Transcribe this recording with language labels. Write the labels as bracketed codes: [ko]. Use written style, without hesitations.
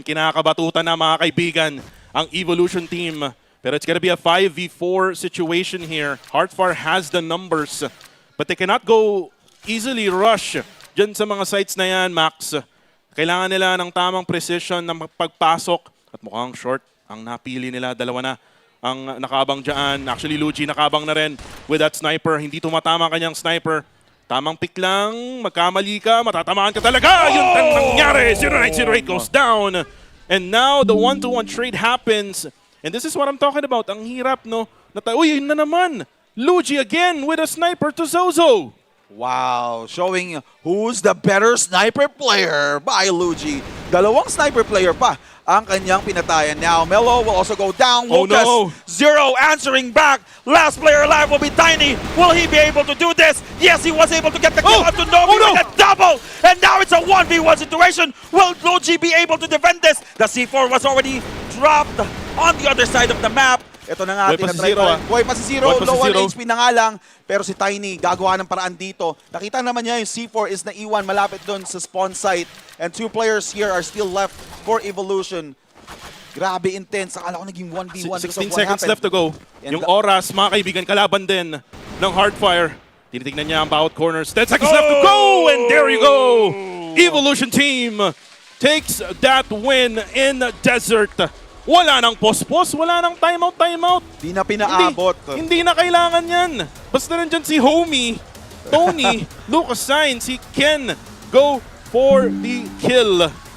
[tl] Kinakabatutan na mga kaibigan ang Evolution team. [en] Pero it's gonna be a 5v4 situation here. Heartfire has the numbers. But they cannot go easily rush [tl] dyan sa mga sites na yan, [en] Max. [tl] Kailangan nila ng tamang precision ng pagpasok. At mukhang short ang napili nila. Dalawa na ang nakabang dyan. Actually, Luigi nakabang na rin [en] with that sniper. [tl] Hindi tumatama kanyang sniper. Tamang pick lang. Magkamali ka, matatamaan ka talaga. Yun ang nangyari. 0908 [en] goes down. And now the 1-to-1 trade happens. And this is what I'm talking about. [tl] Ang hirap, no? Uy, yun na naman. [en] Luigi again with a sniper to Zozo. Wow, showing who's the better sniper player by Luigi. [tl] Dalawang sniper player pa ang kanyang pinatayan. [en] Now, Melo will also go down. Oh, Lucas, no. Zero answering back. Last player alive will be Tiny. Will he be able to do this? Yes, he was able to get the kill onto Nobi with a double. And now it's a 1v1 situation. Will Luigi be able to defend this? The C4 was already dropped on the other side of the map. [tl] Ito na nga, Buhay pa si Zero, low 1 HP na nga lang. Pero si Tiny, gagawa ng paraan dito. Nakita naman niya yung C4 is naiwan malapit doon sa spawn site. [en] And 2 players here are still left for Evolution. [tl] Grabe intense. Akala ko naging 1v1. [en] 16 seconds left to go. [tl] Yung oras, mga kaibigan, kalaban din ng Heartfire. Tinitignan niya ang bawat corners. [en] 10 seconds left to go! And there you go! Evolution team takes that win in desert. [tl] Wala nang post-post, wala nang timeout. Di na pinaabot. Hindi na kailangan yan. Basta nandyan si Homie, Tony, Lucas Sainz, [en] he can go for the kill.